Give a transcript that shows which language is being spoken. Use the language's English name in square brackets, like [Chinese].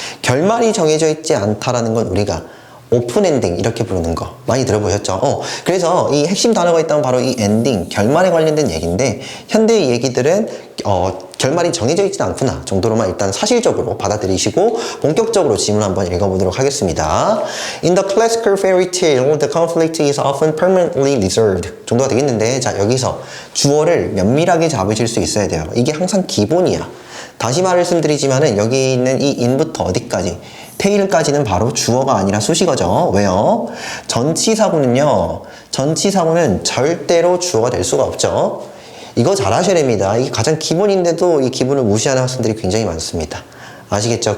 [Korean] 결말이 정해져 있지 않다라는 건 우리가 오픈 엔딩 이렇게 부르는 거 많이 들어보셨죠? 그래서 이 핵심 단어가 있다면 바로 이 엔딩, 결말에 관련된 얘기인데, 현대의 얘기들은 결말이 정해져 있지 않구나 정도로만 일단 사실적으로 받아들이시고 본격적으로 지문 한번 읽어보도록 하겠습니다. [English] In the classical fairy tale, the conflict is often permanently resolved [Korean] 정도가 되겠는데, 자, 여기서 주어를 면밀하게 잡으실 수 있어야 돼요. 이게 항상 기본이야. 다시 말씀드리지만은 여기 있는 이 in부터 어디까지? 테일까지는 바로 주어가 아니라 수식어죠. 왜요? 전치사구는요, 전치사구는 절대로 주어가 될 수가 없죠. 이거 잘 아셔야 됩니다. 이게 가장 기본인데도 이 기본을 무시하는 학생들이 굉장히 많습니다. 아시겠죠?